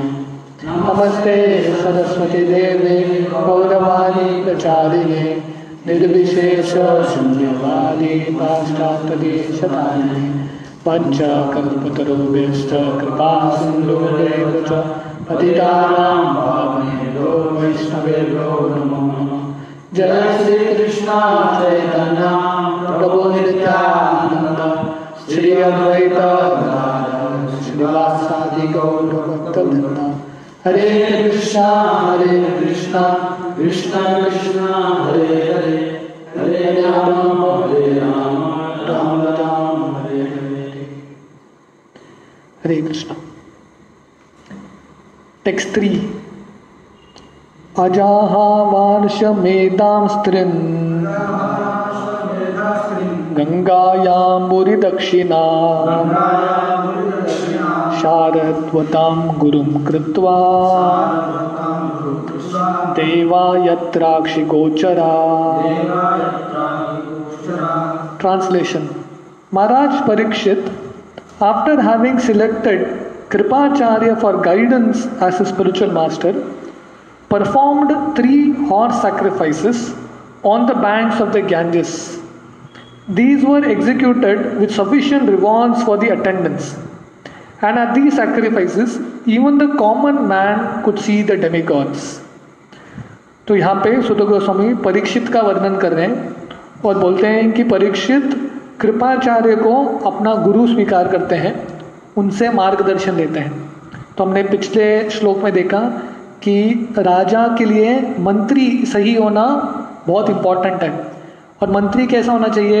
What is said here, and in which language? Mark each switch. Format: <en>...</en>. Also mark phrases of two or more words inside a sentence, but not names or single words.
<sa>नमस्ते सरस्वती देवे गौरवाणी प्रचारिणे निर्विशेष शून्यवादी पाश्चात्यदेशतारिणे पंचकल्पतरुभ्यश्च कृपा सिन्धुभ्येव च पतितानां पावनेभ्यो वैष्णवेभ्यो नमो नमः। जय श्री कृष्ण चैतन्य प्रभु नित्यानंद श्री अद्वैत गदाधर श्रीवासादि गौर भक्तवृंद। हरे कृष्णा कृष्णा कृष्णा हरे हरे हरे राम राम राम हरे हरे। हरे कृष्णा। टेक्स्ट 3। अजाहावार्षमेधां स्त्रीन् गंगायाम्बुरिदक्षिणा शारद्वतां गुरुं कृत्वा देवा यत्राक्षिगोचरा।</sa> <en>Translation. Maharaj Parikshit, after having selected Kripacharya for guidance as a spiritual master, performed 3 horse sacrifices on the banks of the Ganges. These were executed with sufficient rewards for the attendants, and at these sacrifices even the common man could see the demigods.</en> <hi>तो यहाँ पे सुत गोस्वामी परीक्षित का वर्णन कर रहे हैं और बोलते हैं कि परीक्षित कृपाचार्य को अपना गुरु स्वीकार करते हैं, उनसे मार्गदर्शन लेते हैं। तो हमने पिछले श्लोक में देखा कि राजा के लिए मंत्री सही होना बहुत इम्पोर्टेंट है, और मंत्री कैसा होना चाहिए?</hi>